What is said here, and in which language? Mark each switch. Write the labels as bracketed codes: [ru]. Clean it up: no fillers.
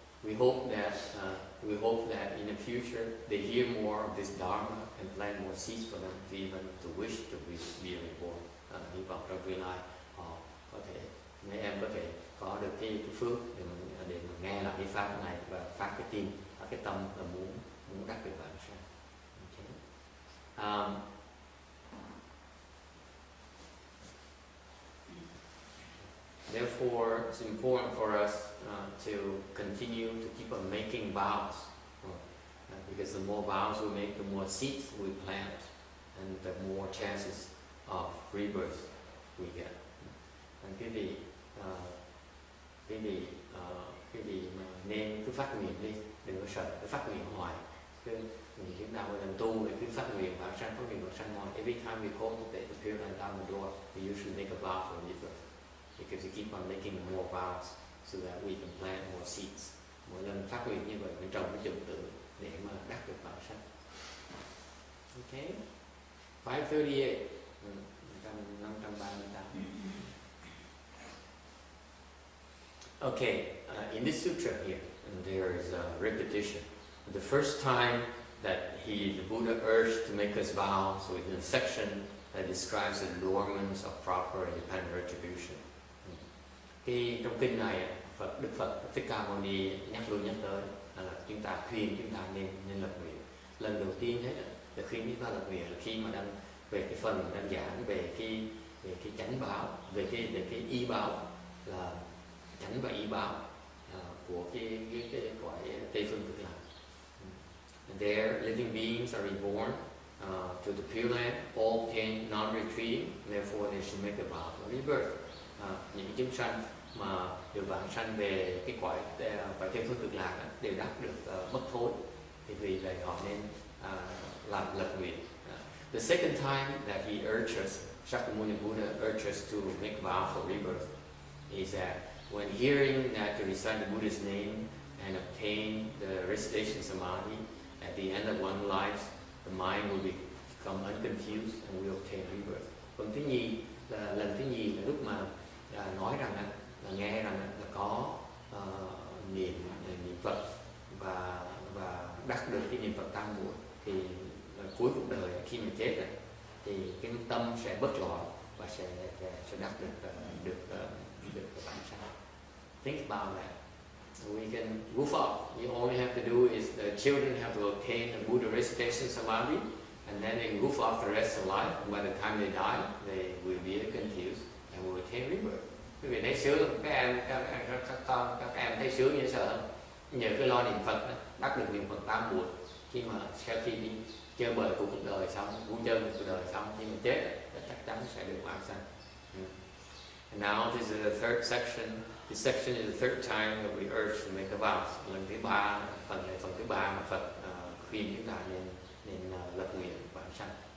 [en] We hope that in the future they hear more of this Dharma and plant more seeds for them to even to wish to be reborn. [vi] Hy vọng trong tương lai họ có thể mấy em có thể có được cái phước để mà nghe lại cái pháp này và phát cái tin, phát cái tâm là muốn đắc được vãng sanh. [en] Okay. Therefore, it's important for us to continue to keep on making vows, because the more vows we make, the more seeds we plant, and the more chances of rebirth we get. And [vi] quý vị Cái gì mà nên cứ phát nguyện đi, đừng có sợ cứ phát nguyện hoài. Cứ chúng ta mỗi lần tu thì cứ phát nguyện và phát nguyện hoài. [en] Every time we cultivate the Pure Land Dharma door, we usually make a vow for rebirth, because we keep on making more vows so that we can plant more seeds. [vi] Mỗi lần phát nguyện như vậy mình trồng cái dụng tử để mà đắc được vào sanh. [en] Okay, 538, 538. Okay, in this sutra here, there is a repetition. The first time that the Buddha urged to make us vow, so in a section that describes the allurements of proper and independent retribution. [vi] Trong kinh này, Đức Phật Thích Ca Mâu Ni nhắc tới là chúng ta khuyên chúng ta nên lập nguyện. Lần đầu tiên thế là khuyên chúng ta lập nguyện là khi mà đang về cái phần đang giảng về cái chánh báo, về cái y báo, là chánh và y báo của cái cõi Tây phương Cực Lạc. [en] There, living beings are reborn to the Pure Land, all obtain non-retreating, therefore they should make a vow for rebirth. [vi] Những chúng sanh mà được vãng sanh về cái cõi Tây phương Cực Lạc đều đắc được bất thối, thì vì vậy họ nên làm lập nguyện. [en] The second time that he urged us, Shakyamuni Buddha urged us to make vow for rebirth, is that when hearing that to recite the Buddha's name and obtain the recitation samadhi, at the end of one life, the mind will become unconfused and will obtain rebirth. [vi] Còn thứ nhì là lần thứ nhì là lúc mà nói rằng là nghe rằng là có niệm Phật và đắc được cái niệm Phật tam muội, thì cuối cuộc đời khi mà chết thì cái tâm sẽ bất loạn và sẽ đắc được bản sanh. [en] Think about that. We can goof off. You only have to do is the children have to obtain a Buddha recitation samadhi, and then they can goof off the rest of life. And by the time they die, they will be confused and will attain rebirth. [vi] Quý vị thấy sướng, các em thấy sướng như sợ không? Nhờ cái lo niệm Phật, đắc được niệm Phật tam muội. Khi mà sau khi đi chơi bời của cuộc đời xong, vui chơi của cuộc đời xong, khi mà chết, chắc chắn sẽ được vãng sanh. [en] And now this is the third section. This section is the third time that we urge to make a vow. [vi] Lần thứ ba, phần thứ ba mà Phật khuyên chúng ta nên lập nguyện vãng sanh.